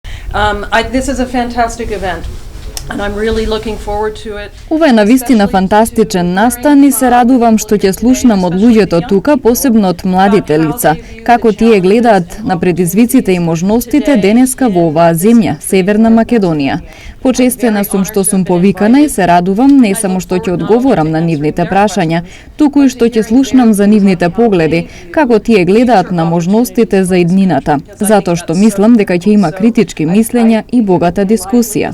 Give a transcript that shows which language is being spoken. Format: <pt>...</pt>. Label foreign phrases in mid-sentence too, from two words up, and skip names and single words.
<en>This is a fantastic event. And I'm really looking forward to it.</en> <mk>Ова е навистина фантастичен настан и се радувам што ќе слушнам од луѓето тука, посебно од младите лица, како тие гледаат на предизвиците и можностите денеска во оваа земја, Северна Македонија. Почестена сум што сум повикана и се радувам не само што ќе одговорам на нивните прашања, туку и што ќе слушнам за нивните погледи, како тие гледаат на можностите за иднината, затоа што мислам дека ќе има критички мислења и богата дискусија.</mk>